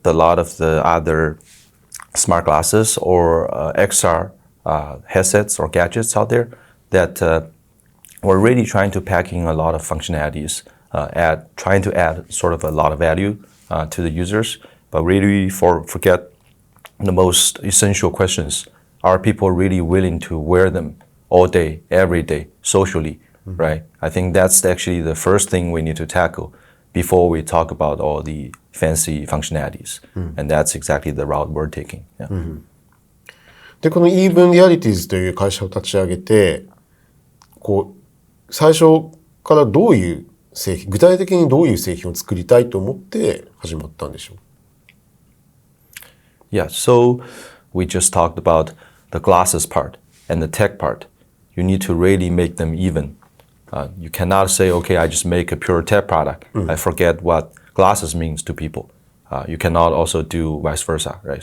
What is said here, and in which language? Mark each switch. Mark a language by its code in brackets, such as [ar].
[en] A lot of the other smart glasses or XR headsets or gadgets out there that we're really trying to pack in a lot of functionalities, trying to add sort of a lot of value to the users, but really forget the most essential questions. Are people really willing to wear them all day, every day, socially, right? I think that's actually the first thing we need to tackle before we talk about all the fancy functionalities. And that's exactly the route we're taking. Yeah. [ja] で、この Even Realities という会社を立ち上げて、最初からどういう製品、具体的にどういう製品を作りたいと思って始まったんでしょう？ [en] Yeah, so we just talked about the glasses part and the tech part. You need to really make them even. You cannot say, okay, I just make a pure tech product. I forget what glasses means to people. You cannot also do vice versa, right?